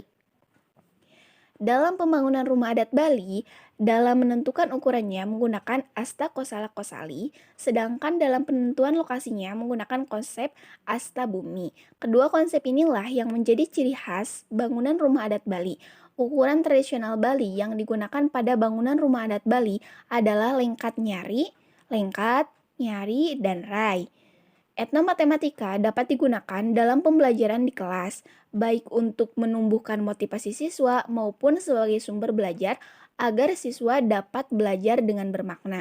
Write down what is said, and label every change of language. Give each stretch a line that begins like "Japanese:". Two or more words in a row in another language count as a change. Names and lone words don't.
Indonesian: Dalam pembangunan rumah adat Bali, dalam menentukan ukurannya menggunakan asta kosala kosali, sedangkan dalam penentuan lokasinya menggunakan konsep asta bumi. Kedua konsep inilah yang menjadi ciri khas bangunan rumah adat Bali. Ukuran tradisional Bali yang digunakan pada bangunan rumah adat Bali adalah lengkat, nyari, dan rai. Etnomatematika dapat digunakan dalam pembelajaran di kelas, baik untuk menumbuhkan motivasi siswa maupun sebagai sumber belajar agar siswa dapat belajar dengan bermakna.